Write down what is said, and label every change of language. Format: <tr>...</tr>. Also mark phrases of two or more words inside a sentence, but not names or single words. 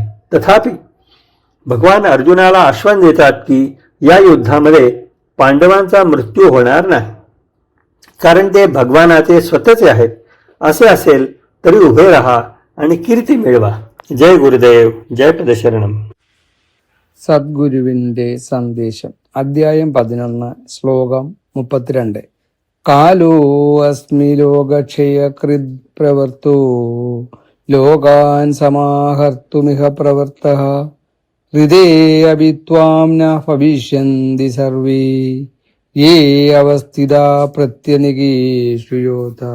<mr>तथापि भगवान अर्जुनाला आश्वासन देतात की या युद्धामध्ये पांडवांचा मृत्यू होणार नाही, कारण ते भगवानाचे स्वतःचे आहेत. असे असेल तरी उभे राहा आणि कीर्ती मिळवा. जय गुरुदेव, जय पदशरणम.</mr> <ml>സദ്ഗുരുവിന്റെ സന്ദേശം. അധ്യായം 11, ശ്ലോകം 32.</ml> <sa>कालो अस्मि लोकक्षयकृद् प्रवर्त्तो लोकान् समाहर्तुमिह प्रवर्त्तः हृदे अभि त्वां न भविष्यन्ति सर्वे ये अवस्थिता प्रत्यनीकेषु योधा.</sa>